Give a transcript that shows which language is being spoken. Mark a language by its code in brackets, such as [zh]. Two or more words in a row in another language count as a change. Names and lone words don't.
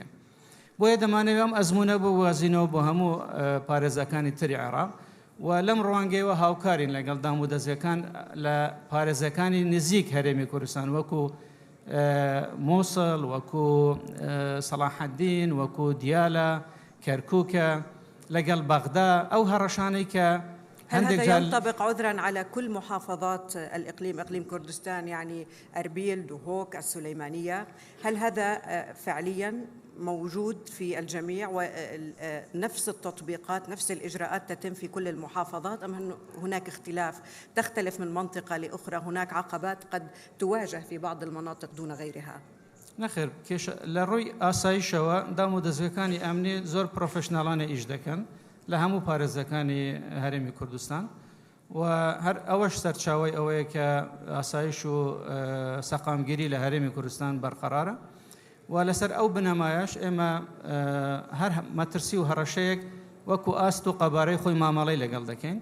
[ckb] بۆیە دەمانەوێت ئەم ئەزمونە بۆ وازینەوە بۆ هەموو پارێزەکانی تری عێراق و لەم ڕوانگەیەوە هاوکارین لەگەڵ دام و دەستەکان لە پارێزەکانی نزیک هەرێمی کوردستان وەکو مووسڵ وەکو سەلاح الدین وەکو دیالە کەرکووکە لەگەڵ بەغدا ئەو هەڕەشانەی کە [ar] هل هذا ينطبق عذرا على كل محافظات الإقليم إقليم كردستان يعني أربيل دهوك السليمانية؟ هل هذا فعليا موجود في الجميع ونفس التطبيقات نفس الإجراءات تتم في كل المحافظات أم هناك اختلاف تختلف من منطقة لأخرى هناك عقبات قد تواجه في بعض المناطق دون غيرها؟ [ckb] نەخێر کێش لە ڕووی ئاسایشەوە دام و دەستگاکانی ئەمنی زۆر پرۆفشناڵانە ئیش دەکەن لە هەموو پارێزەکانی هەرێمی کوردستان و هەر ئەوەش سەرچاوی ئەوەیە کە ئاسایش و سەقامگیری لە هەرێمی کوردستان بەرقەرارە و لەسەر ئەو بنەمایش ئێمە هەر مەترسی و هەڕەشەیەک وەکو ئاست و قەبارەی خۆی مامەڵەی لەگەڵ دەکەین.